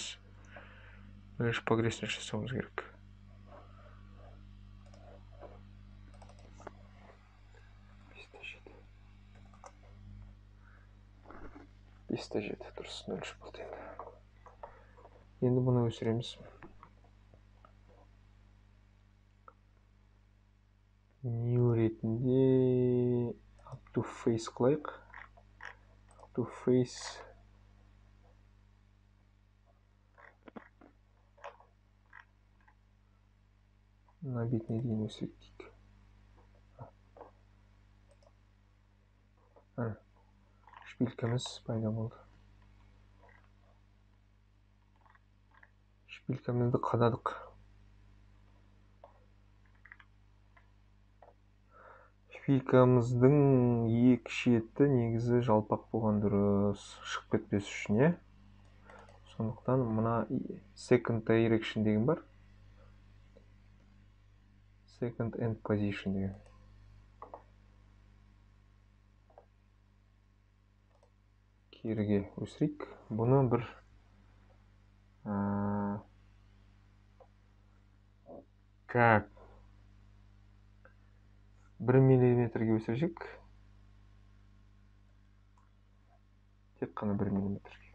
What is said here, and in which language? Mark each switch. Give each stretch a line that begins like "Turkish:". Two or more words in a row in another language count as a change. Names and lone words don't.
Kazakh: 0,3 погрешность жасауымыз керек. Бесте жеті, дұрыс, 0,3 болды енді. Енді бұны өсіреміз. New ретінде
English: up to face
Kazakh: қылайық.
English: Up to face.
Kazakh: Мына бетіне дейін өсірейік дейік. Шпилькамыз пайда болды. Шпилькамызды қададық. Шпилькамыздың екі шеті негізі жалпақ болған дұрыс, шығып кетпес үшін, е? Сондықтан мына
English: second direction
Kazakh: деген бар.
English: second end position
Kazakh: деген. Керіге өсірейік. Бұны бір как 1 миллиметрге өсірсек, тек қана 1 миллиметрге.